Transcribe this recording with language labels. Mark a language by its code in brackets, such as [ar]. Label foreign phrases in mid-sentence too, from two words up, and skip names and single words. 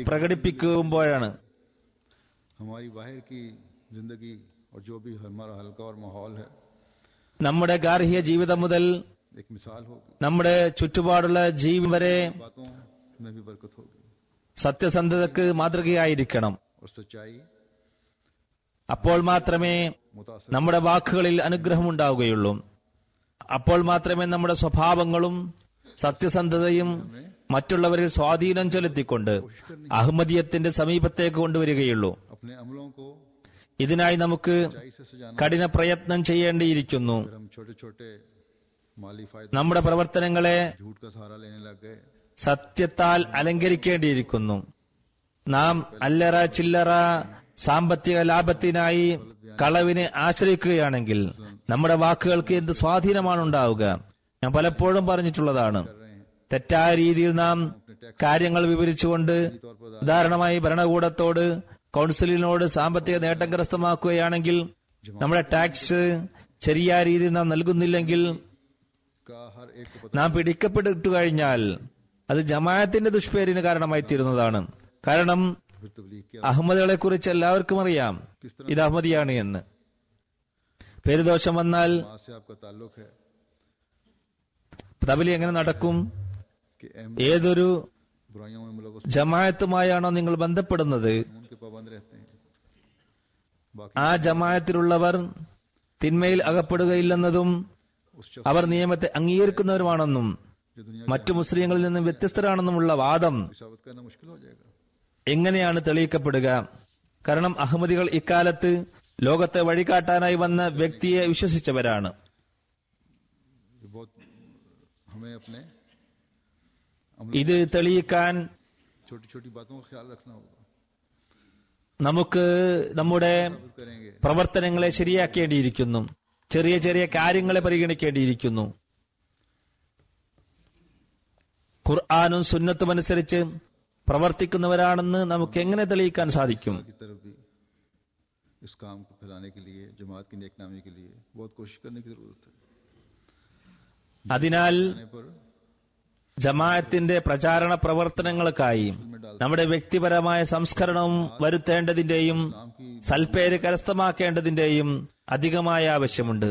[ml] പ്രകടിപ്പിക്കുമ്പോഴാണ് [ur] ہماری باہر کی زندگی اور جو بھی ہمارا حلقہ اور ماحول ہے [ml] നമ്മുടെ ഗാർഹിക ജീവിതം മുതൽ [ur] ایک مثال ہوگی, [ml] നമ്മുടെ ചുറ്റുപാടുള്ള ജീവിതം വരെ [ur] باتوں میں بھی برکت ہوگی [ml] സത്യസന്ധതയ്ക്ക് മാതൃകയായിരിക്കണം. [ur] اور سچائی [ml] അപ്പോൾ മാത്രമേ [ur] मुतासर [ml] നമ്മുടെ വാക്കുകളിൽ അനുഗ്രഹം ഉണ്ടാവുകയുള്ളൂ. അപ്പോൾ മാത്രമേ നമ്മുടെ സ്വഭാവങ്ങളും സത്യസന്ധതയും മറ്റുള്ളവരിൽ സ്വാധീനം ചെലുത്തിക്കൊണ്ട് അഹമ്മദിയത്തിന്റെ സമീപത്തേക്ക് കൊണ്ടുവരികയുള്ളൂ. [ur] اپنے عملوں کو [ml] ഇതിനായി നമുക്ക് [ur] سچائی سے سجانا. [ml] കഠിന പ്രയത്നം ചെയ്യേണ്ടിയിരിക്കുന്നു. [ur] اگر ہم چھوٹے چھوٹے مالی فائدے [ml] നമ്മുടെ പ്രവർത്തനങ്ങളെ [ur] جھوٹ کا سہارا لینے لگ گئے [ml] സത്യത്താൽ അലങ്കരിക്കേണ്ടിയിരിക്കുന്നു. നാം അല്ലറ ചില്ലറ സാമ്പത്തിക ലാഭത്തിനായി കളവിനെ ആശ്രയിക്കുകയാണെങ്കിൽ നമ്മുടെ വാക്കുകൾക്ക് എന്ത് സ്വാധീനമാണ് ഉണ്ടാവുക? ഞാൻ പലപ്പോഴും പറഞ്ഞിട്ടുള്ളതാണ്. തെറ്റായ രീതിയിൽ നാം കാര്യങ്ങൾ വിവരിച്ചുകൊണ്ട്, ഉദാഹരണമായി ഭരണകൂടത്തോട്, കൗൺസിലിനോട് സാമ്പത്തിക നേട്ടം കരസ്ഥമാക്കുകയാണെങ്കിൽ നമ്മുടെ ടാക്സ് ശരിയായ രീതിയിൽ നാം നൽകുന്നില്ലെങ്കിൽ, [ur] کا ہر ایک کو پتہ [ml] നാം പിടിക്കപ്പെട്ടു കഴിഞ്ഞാൽ അത് ജമാഅത്തിന്റെ ദുഷ്പേരിന് കാരണമായി തീരുന്നതാണ്. കാരണം [ur] پھر تبلیغ کیا [ml] അഹമ്മദികളെ കുറിച്ച് എല്ലാവർക്കും അറിയാം ഇത് അഹമ്മദിയാണ് എന്ന്. പേരുദോഷം വന്നാൽ [ur] ماں سے آپکا تعلق ہے [ml] തബ്ലീഗ് എങ്ങനെ നടക്കും? [ur] کہ اہم [ml] ഏതൊരു [ur] برائیوں میں ملوث [ml] ജമാഅത്തുമായാണോ നിങ്ങൾ बന്ധപ്പെടുന്നത്, [ur] ان کے پابند رہتے ہیں۔ باقی [ml] ആ ജമാഅത്തിലുള്ളവർ തിന്മയിൽ അകപ്പെടുകയില്ലെന്നതും [ur] اس شخص [ml] അവർ നിയമത്തെ അംഗീകരിക്കുന്നവരുമാണെന്നും [ur] جو دنیا [ml] മറ്റു മുസ്ലിങ്ങളിൽ നിന്നും വ്യത്യസ്തരാണെന്നുമുള്ള വാദം [ur] کی ثابت کرنا مشکل ہو جائے گا. [ml] എങ്ങനെയാണ് തെളിയിക്കപ്പെടുക? കാരണം അഹമ്മദികൾ ഇക്കാലത്ത് ലോകത്തെ വഴികാട്ടാനായി വന്ന വ്യക്തിയെ വിശ്വസിച്ചവരാണ്. [ur] یہ بہت ہمیں اپنے [ml] ഇത് തെളിയിക്കാൻ [ur] چھوٹی چھوٹی باتوں کا خیال رکھنا ہوگا. [ml] നമുക്ക് നമ്മുടെ [ur] ثابت کریں گے [ml] പ്രവർത്തനങ്ങളെ ശരിയാക്കേണ്ടിയിരിക്കുന്നു. ചെറിയ ചെറിയ കാര്യങ്ങളെ പരിഗണിക്കേണ്ടിയിരിക്കുന്നു. ഖുർആനും സുന്നത്തും അനുസരിച്ച് പ്രവർത്തിക്കുന്നവരാണെന്ന് നമുക്ക് എങ്ങനെ തെളിയിക്കാൻ സാധിക്കും? [ur] کی طرف بھی اس کام کو پھیلانے کے لیے، جماعت کی نیک نامی کے لیے بہت کوشش کرنے کی ضرورت ہے. [ml] അതിനാൽ [ur] آنے پر [ml] ജമാഅത്തിന്റെ പ്രചാരണ പ്രവർത്തനങ്ങൾക്കായി നമ്മുടെ വ്യക്തിപരമായ സംസ്കരണവും വരുത്തേണ്ടതിന്റെയും സൽപ്പേര് കരസ്ഥമാക്കേണ്ടതിന്റെയും അധികമായ ആവശ്യമുണ്ട്.